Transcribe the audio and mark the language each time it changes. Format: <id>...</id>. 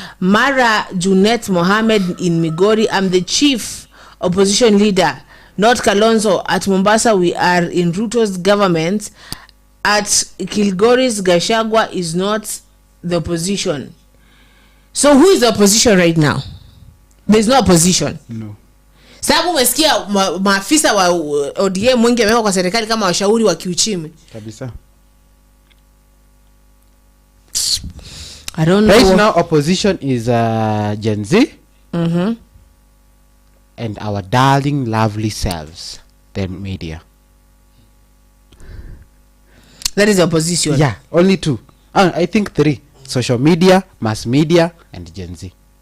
<en>Mara Junet Mohammed in Migori, I'm the chief opposition leader. Not Kalonzo. At Mombasa we are in Ruto's government. At Kilgoris Gachagua is not the opposition. So who is the opposition right now? There's no opposition. No.</en> <sw>Sababu umesikia maafisa wa ODM wengi wamewekwa kwa serikali kama washauri wa kiuchumi. Kabisa.</sw> <en>I don't know. Right now opposition is Gen Z. And our darling lovely selves, the media. That is opposition. Yeah, only 2. I think 3. Social media, mass media, and Gen Z.</en>